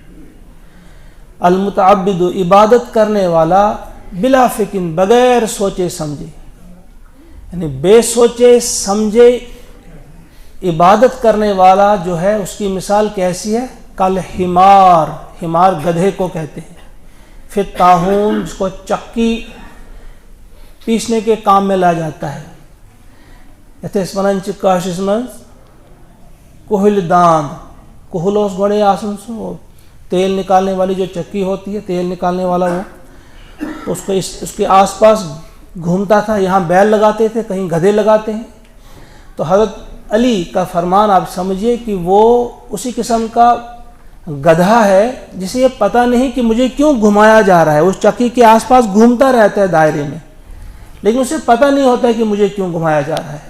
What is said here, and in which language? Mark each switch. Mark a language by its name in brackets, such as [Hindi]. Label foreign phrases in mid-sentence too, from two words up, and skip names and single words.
[Urdu] المتعبد، عبادت کرنے والا، [Arabic] بلا فقہ، [Urdu] بغیر سوچے سمجھے، یعنی بے سوچے سمجھے عبادت کرنے والا جو ہے، اس کی مثال کیسی ہے؟ کالحمار، حمار گدھے کو کہتے ہیں، [Arabic] فی الطاحون، [Urdu] جس کو چکی پیسنے کے کام میں لا جاتا ہے۔ [Kashmiri] یتھس ونان چھ کاشس من کوہل داند، کوہلوس گوڑے آسن [Urdu] سو تیل نکالنے والی جو چکی ہوتی ہے، تیل نکالنے والا، وہ اس کے آس پاس گھومتا تھا، یہاں بیل لگاتے تھے، کہیں گدھے لگاتے ہیں۔ تو حضرت علی کا فرمان آپ سمجھیے کہ وہ اسی قسم کا گدھا ہے جسے یہ پتہ نہیں کہ مجھے کیوں گھمایا جا رہا ہے، اس چکی کے آس پاس گھومتا رہتا ہے دائرے میں، لیکن اسے پتہ نہیں ہوتا ہے کہ مجھے کیوں گھمایا جا رہا ہے۔